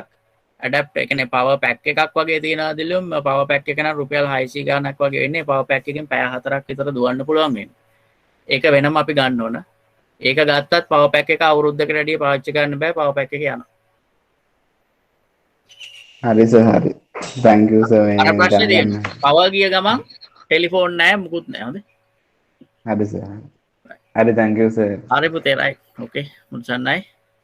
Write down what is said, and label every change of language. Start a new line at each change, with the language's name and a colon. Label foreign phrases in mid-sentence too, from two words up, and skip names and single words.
Sinhala: ඇඩැප්ටර් කියන්නේ
English: power pack
Sinhala: එකක් වගේ තියෙනවා දිලුම්.
English: power pack
Sinhala: එක නම් රුපියල් 600 ගාණක් වගේ වෙන්නේ.
English: power pack
Sinhala: එකෙන් පැය 4ක් විතර දුවන්න පුළුවන් වෙන්නේ. ඒක වෙනම අපි ගන්න ඕන. ඒක ගත්තත්
English: power pack
Sinhala: එක අවුරුද්දකට වැඩිය පාවිච්චි කරන්න බෑ.
English: power pack
Sinhala: එක යනවා. හරි සර් හරි.
English: thank you sir.
Sinhala: අර ප්‍රශ්නේ තියෙන්නේ පවර් ගිය ගමන් ටෙලිෆෝන් නැහැ මුකුත් නැහැ. හොඳයි. හරි සර්. හරි
English: thank you sir.
Sinhala: හරි පුතේ
English: right. okay
Sinhala: මුල්සන්නයි.